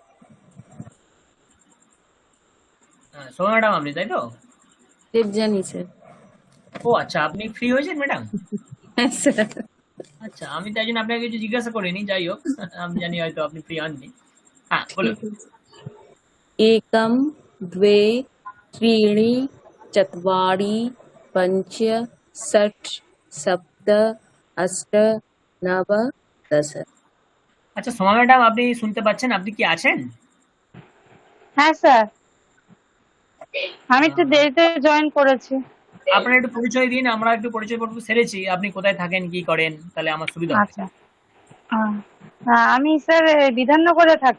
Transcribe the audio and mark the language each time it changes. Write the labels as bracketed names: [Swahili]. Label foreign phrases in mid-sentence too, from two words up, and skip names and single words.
[Bangla] সোমা ম্যাডাম আপনি, তাই তো? দেবজানি স্যার। ও আচ্ছা, আপনি ফ্রি হয়েছেন ম্যাডাম? হ্যাঁ স্যার। আচ্ছা, আমি তাই জন্য আপনাকে কিছু জিজ্ঞাসা করিনি, যাই হোক আমি জানি হয়তো আপনি ফ্রি হননি। হ্যাঁ বলুন। [Sanskrit] एकम द्वे त्रीणि चत्वारि पञ्च षट् सप्त अष्ट नव दश। [Bangla] আচ্ছা সোমা ম্যাডাম, আপনি শুনতে পাচ্ছেন? আপনি কি আছেন? হ্যাঁ স্যার, আমি একটু দেরিতে জয়েন করেছি। আপনার একটু পরিচয় দিন, আমরা একটু পরিচয় পর্ব সেরেছি। আপনি কোথায় থাকেন, কি করেন, তাহলে আমার সুবিধা হবে। আচ্ছা, আমি স্যার বিধাননগরে থাকি।